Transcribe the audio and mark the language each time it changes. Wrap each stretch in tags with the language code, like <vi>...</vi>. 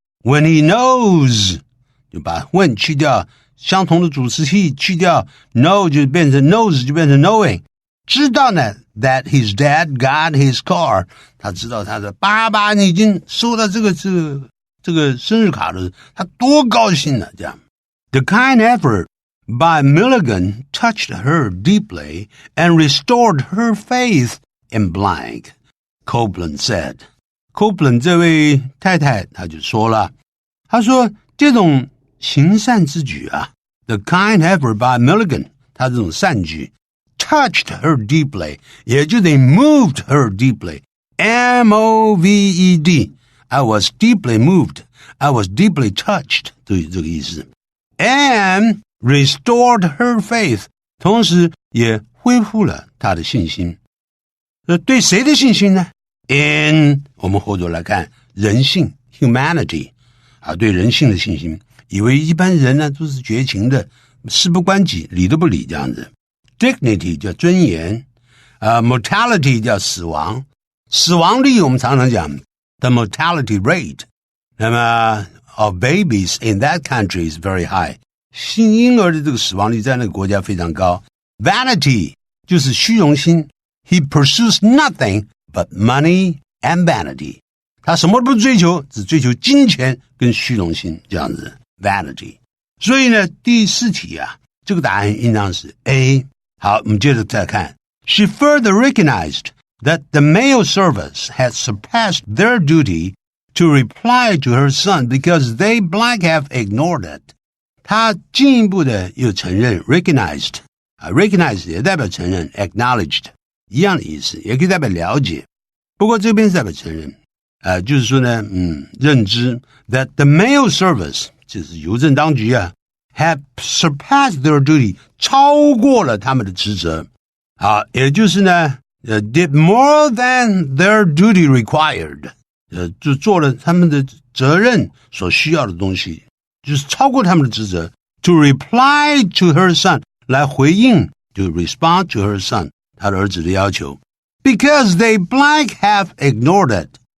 <en>When he knows,</en> <zh>就把 when 去掉，相同的主词 he 去掉， know 就变成 knows 就变成 knowing。知道呢</zh> <en>that his dad got his car,</en> <zh>他知道他的爸爸已经收到这个生日卡了，他多高兴呢，这样。</zh> <en>The kind effort by Milligan touched her deeply and restored her faith in blank, Copeland said.</en> <zh>Copeland 这位太太她就说了，她说这种行善之举啊</zh> <en>the kind effort by Milligan,</en> <zh>她这种善举</zh> <en>touched her deeply,</en> <zh>也就得</zh> <en>moved her deeply,</en> <zh>M-O-V-E-D.</zh> <en>I was deeply moved, I was deeply touched,</en> <zh>这个意思。</zh> <en>And restored her faith,</en> <zh>同时也恢复了她的信心。对谁的信心呢？In 我们后头来看人性 humanity 啊，对人性的信心。以为一般人呢都是绝情的，事不关己，理都不理这样子。 Dignity 叫尊严，mortality 叫死亡，死亡率我们常常讲</zh> <en>the mortality rate.</en> <zh>那么</zh> <en>of babies in that country is very high.</en> <zh>新婴儿的这个死亡率在那个国家非常高。</zh> <en>Vanity</en> <zh>就是虚荣心。</zh> <en>He pursues nothing but money and vanity.</en> <zh>他什么都不追求，只追求金钱跟虚荣心，这样子。</zh> <en>Vanity.</en> <zh>所以呢，第四题啊，这个答案应当是 A。好，我们接着再看。</zh> <en>She further recognized that the mail service had surpassed their duty to reply to her son because they blank have ignored it.</en> <zh>他进一步的又承认 recognized 啊 recognized 也代表承认 acknowledged 一样的意思，也可以代表了解，不过这边是代表承认就是说呢认知</zh> <en>that the mail service</en> <zh>就是邮政当局啊</zh> <en>had surpassed their duty</en> <zh>超过了他们的职责啊，也就是呢</zh> <en>did more than their duty required</en> <zh>就做了他们的责任所需要的东西，就是超过他们的职责</zh> <en>to reply to her son</en> <zh>来回应就</zh> <en>respond to her son</en> <zh>他的儿子的要求</zh> <en>because they blank have ignored it</en>